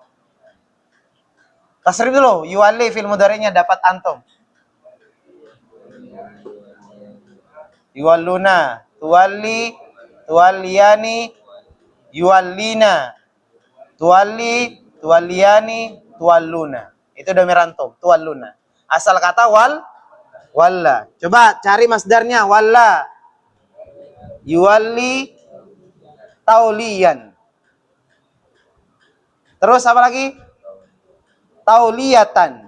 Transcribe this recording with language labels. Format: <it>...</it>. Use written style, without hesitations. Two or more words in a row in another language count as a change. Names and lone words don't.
<id>Tasrif dulu. Yuwalli</id> <ar>في المضارع'</ar> <id>nya dapat antum.</id> <ar>يولون. تولي. توليان. يولين. تولي. توليان. Tuwalluna.</ar> <id>Itu</id> <ar>ضمير أنتم.</ar> <id>Tuwalluna. Asal kata walla. Coba cari masdarnya.</id> <ar>ولّى. يولّي.</ar> <id>Tauliyan. Terus apa lagi? Tauliyatan.</id>